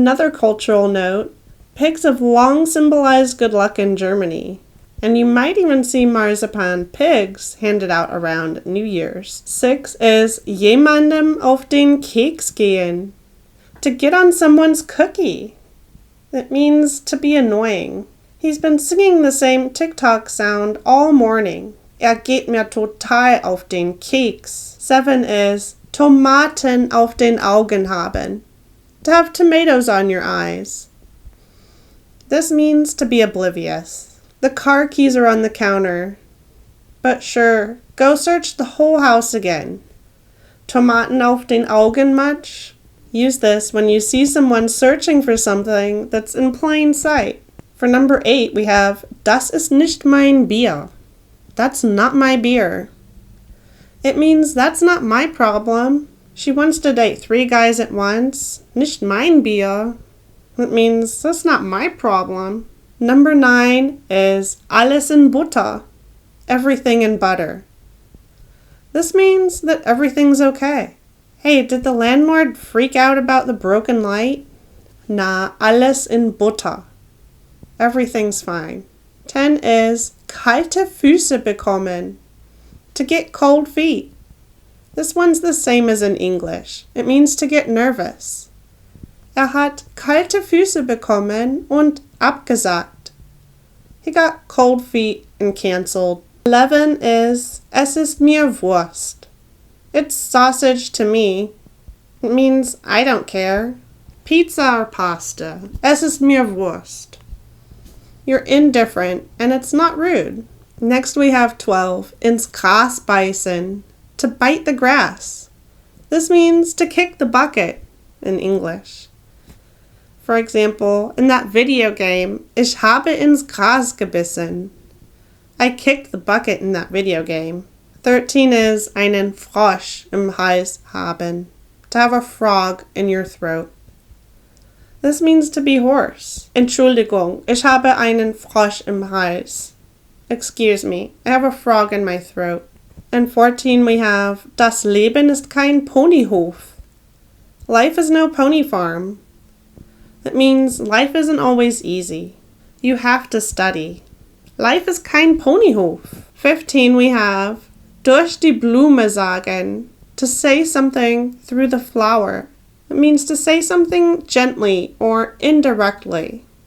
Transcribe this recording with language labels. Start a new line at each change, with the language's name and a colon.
English: Another cultural note, pigs have long symbolized good luck in Germany, and you might even see marzipan pigs handed out around New Year's. 6 is
German: Jemandem auf den Keks gehen.
English: To get on someone's cookie. It means to be annoying. He's been singing the same TikTok sound all morning.
German: Geht mir total auf den Keks.
English: 7 is
German: Tomaten auf den Augen haben.
English: To have tomatoes on your eyes. This means to be oblivious. The car keys are on the counter. But sure, go search the whole house again.
German: Tomaten auf den Augen
English: much? Use this when you see someone searching for something that's in plain sight. For number 8, we have
German: Das ist nicht mein Bier.
English: That's not my beer. It means that's not my problem. She wants to date 3 guys at once.
German: Nicht mein Bier.
English: It means that's not my problem. Number 9 is
German: alles in Butter.
English: Everything in butter. This means that everything's okay. Hey, did the landlord freak out about the broken light?
German: Na, alles in Butter.
English: Everything's fine. 10 is
German: kalte Füße bekommen.
English: To get cold feet. This one's the same as in English. It means to get nervous.
German: Hat kalte Füße bekommen und abgesagt.
English: He got cold feet and canceled. 11 is
German: Es ist mir Wurst.
English: It's sausage to me. It means I don't care. Pizza or pasta.
German: Es ist mir Wurst.
English: You're indifferent, and it's not rude. Next we have 12,
German: ins Gras beißen,
English: to bite the grass. This means to kick the bucket in English. For example, in that video game,
German: ich habe ins Gras gebissen.
English: I kicked the bucket in that video game. 13 is
German: einen Frosch im Hals haben.
English: To have a frog in your throat. This means to be hoarse.
German: Entschuldigung, ich habe einen Frosch im Hals.
English: Excuse me, I have a frog in my throat. And 14 we have
German: Das Leben ist kein Ponyhof.
English: Life is no pony farm. That means life isn't always easy. You have to study. Life is
German: kein Ponyhof.
English: 15 we have
German: Durch die Blume sagen.
English: To say something through the flower. It means to say something gently or indirectly.